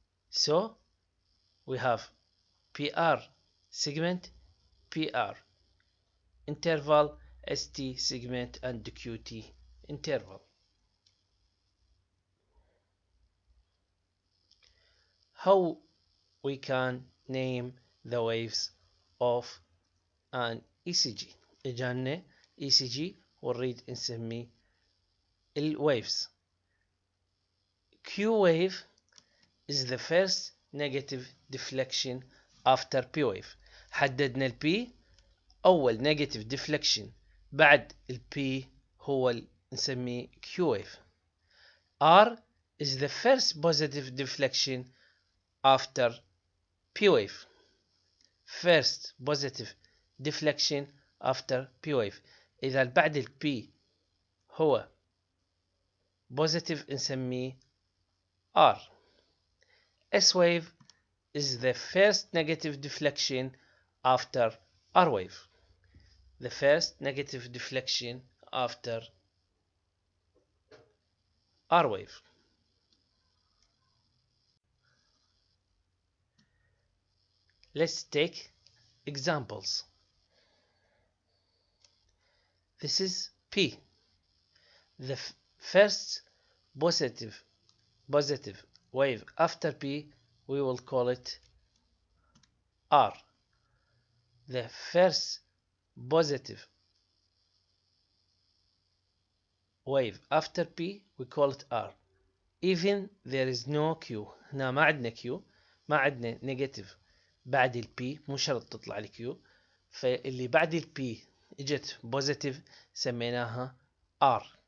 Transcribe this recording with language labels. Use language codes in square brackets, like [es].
[en] So we have PR segment, PR interval, ST segment and QT interval. How we can name the waves of an ECG. [ar] اجانا ECG ونريد نسمي الwaves. [en] Q wave is the first negative deflection after P wave. [ar] حددنا ال P أول negative deflection بعد ال P هو نسميه Q wave. [en] R is the first positive deflection after P wave. First positive deflection after P wave. [ar] إذا بعد ال P هو positive نسميه R. [en] S wave is the first negative deflection after R wave. The first negative deflection after R wave. Let's take examples. This is P. The first positive wave after P, we will call it R. The first positive wave after P, we call it R. Even there is no Q. [ar] هنا ما عندنا Q، ما عندنا negative بعد ال P، مو شرط تطلع ال Q. فاللي بعد ال P اجت positive سميناها R.